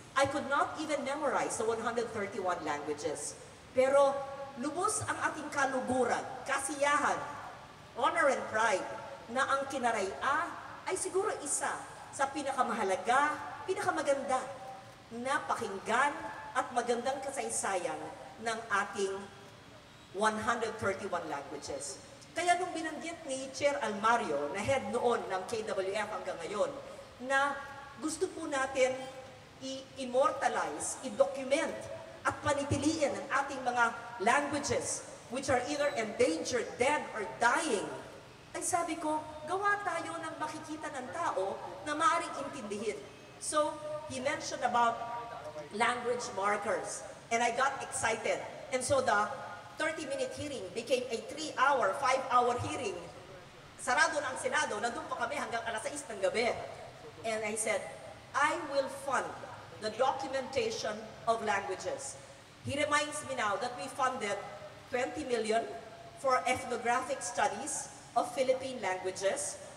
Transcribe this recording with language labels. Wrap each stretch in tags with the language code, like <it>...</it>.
<en>I could not even memorize the 131 languages.</en> <tl>Pero lubos ang ating kaluguran, kasiyahan,</tl> <en>honor and pride</en> <tl>na ang Kinaraya ay siguro isa sa pinakamahalaga, pinakamaganda na pakinggan at magandang kasaysayan ng ating 131 languages. Kaya nung binanggit ni Chair Almario, na head noon ng KWF hanggang ngayon, na gusto po natin i-immortalize, i-document, at panitiliin ang ating mga</tl> <en>languages which are either endangered, dead, or dying,</en> <tl>ay sabi ko, gawa tayo ng makikita ng tao na maaaring intindihin.</tl> <en>So, he mentioned about language markers, and I got excited. And so the 30-minute hearing became a 3-hour, 5-hour hearing.</en> <tl>Sarado na ang Senado, nandun pa kami hanggang alas 6 ng gabi.</tl> <en>And I said, I will fund the documentation of languages. He reminds me now that we funded 20 million for ethnographic studies of Philippine languages.</en>